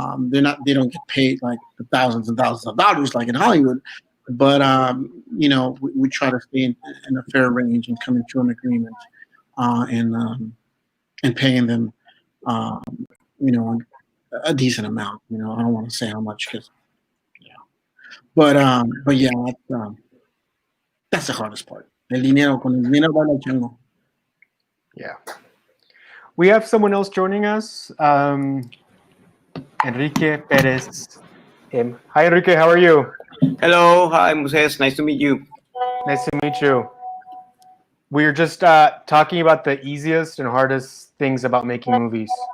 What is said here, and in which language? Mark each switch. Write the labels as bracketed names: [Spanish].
[English] They don't get paid like the thousands and thousands of dollars like in Hollywood, but we try to stay in a fair range and come into an agreement, and paying them, a decent amount. I don't want to say how much because, but yeah, that's the hardest part. [Spanish] El dinero, con el dinero baila el chango. [English] Yeah. We have someone else joining us, Enrique Perez. Hi, Enrique. How are you? Hello. Hi, Moses. Nice to meet you. Nice to meet you. We're just talking about the easiest and hardest things about making movies.